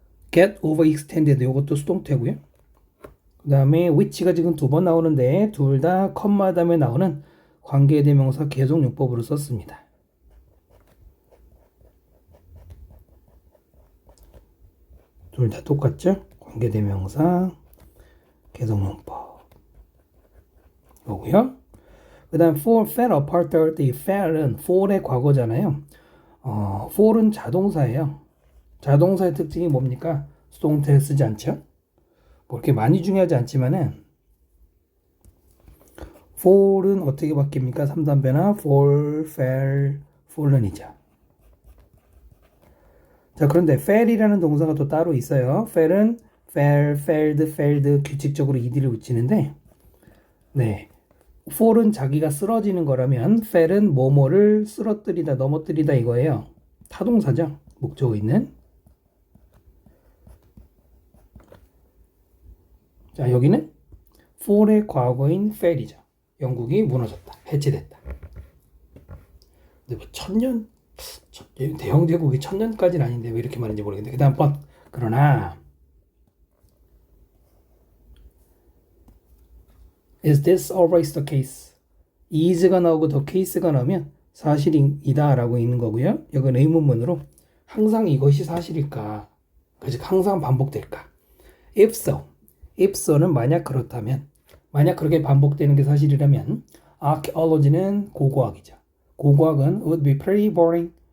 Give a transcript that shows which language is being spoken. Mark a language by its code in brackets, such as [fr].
[en] get overextended [ko] 이것도 수동태고요. 그 다음에 which가 지금 2번 나오는데 둘 다 컴마 다음에 나오는 관계대명사 계속용법으로 썼습니다. 둘 다 똑같죠? 관계대명사 계속용법 이거고요. 그 다음 [en] fall fell apart the fell은 fall의 과거잖아요. [ko] fall은 자동사예요. 자동사의 특징이 뭡니까? 수동태를 쓰지 않죠? 뭐 이렇게 많이 중요하지 않지만은 fall은 어떻게 바뀝니까? 3단배나 fall, fell, fallen이죠. 자, 그런데 fell이라는 동사가 또 따로 있어요. fell은 fell, failed, failed 규칙적으로 ed를 붙이는데, 네, fall은 자기가 쓰러지는 거라면 fell은 뭐뭐를 쓰러뜨리다, 넘어뜨리다 이거예요. 타동사죠. 목적어 있는. 자, 여기는 fall의 과거인 fail이죠. 영국이 무너졌다, 해체됐다. 근데 뭐 1000년, 대영 제국이 1000년까지는 아닌데 왜 이렇게 말인지 모르겠는데, 그 다음 but 그러나 [en] Is this always the case? [ko] is가 나오고 the case가 나오면 사실이다 라고 있는 거고요. 이건 의문문으로 항상 이것이 사실일까? 즉 항상 반복될까? [en] If so. If so [ko] 는 만약 그렇다면, 만약 그렇게 반복되는 게 사실이라면 archaeology는 고고학이죠. 고고학은 [en] would be pretty boring.